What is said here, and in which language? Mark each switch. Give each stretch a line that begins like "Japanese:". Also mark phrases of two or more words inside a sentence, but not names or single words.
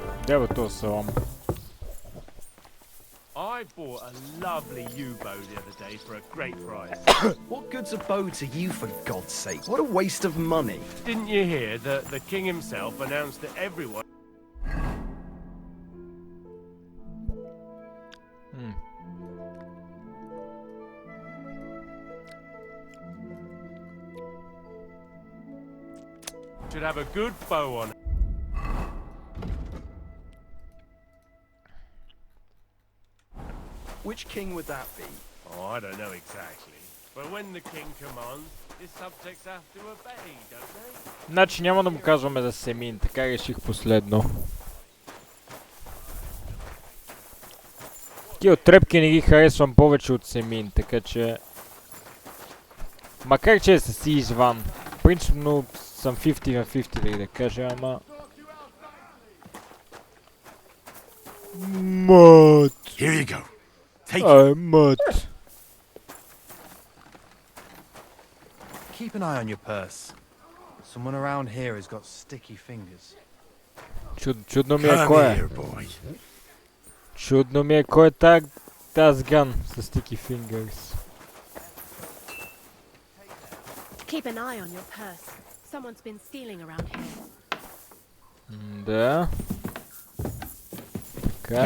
Bulgarian: Де бе то село?
English: I bought a lovely U-bow the other day for a great price. What good's a bow to you, for God's sake? What a waste of money. Didn't you hear that the king himself announced that everyone should have a good bow on it? Which king would that be? Oh, I don't know exactly. But when the king commands, his subjects have to obey, don't they?
Bulgarian: Значи няма да му казваме за Семин, така реших последно. Тия трепки не ги харесвам повече от Семин, така че... Макар че са си извън. Принципно съм 50 на 50 да кажа, ама... Мът!
English: Here you go. Take it.
Bulgarian: Ай, мът!
English: Keep an eye on your purse. Someone around here has got sticky fingers.
Bulgarian: Чудно ми е
English: Come
Bulgarian: кой е.
English: here, boy.
Bulgarian: Чудно ми е кой е тази ган с
English: sticky fingers. Keep an eye on your purse. Someone's been stealing around here.
Bulgarian: Да. Така.